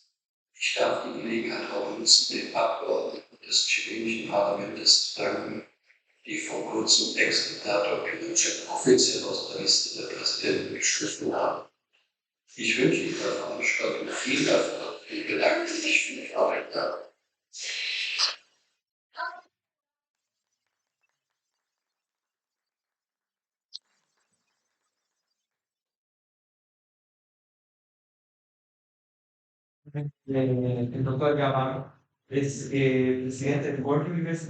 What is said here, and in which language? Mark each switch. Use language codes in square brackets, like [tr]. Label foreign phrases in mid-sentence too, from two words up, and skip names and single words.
[de] Ich darf die Gelegenheit auch nutzen, den Abgeordneten des chilenischen Parlaments zu danken, die vor kurzem Ex-Diktator Pinochet offiziell aus der Liste der Präsidenten geschliffen haben. Ich wünsche dieser Veranstaltung viel Erfolg und bedanke mich für die Aufmerksamkeit. [es] El doctor Gabán es presidente del World University